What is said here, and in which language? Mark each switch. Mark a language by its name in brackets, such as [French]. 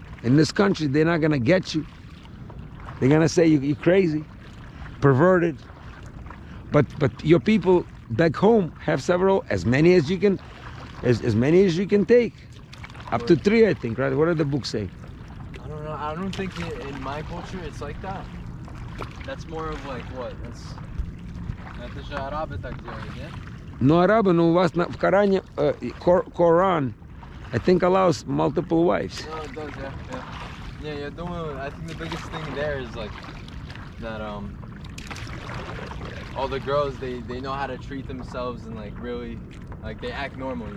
[English] In this country, they're not gonna get you. They're gonna say you're crazy, perverted. But your people back home have as many as you can take. Up to 3, I think, right? What do the books say? I don't know. I don't think in my culture it's like that. That's more of like what? [Russian] Это же арабы так делают, yeah? [English] No, [Russian] арабы, но у вас в Коране, [English] Quran, I think allows multiple wives. No, it does, yeah. I think the biggest thing there is like that all the girls they know how to treat themselves and like really like they act normal,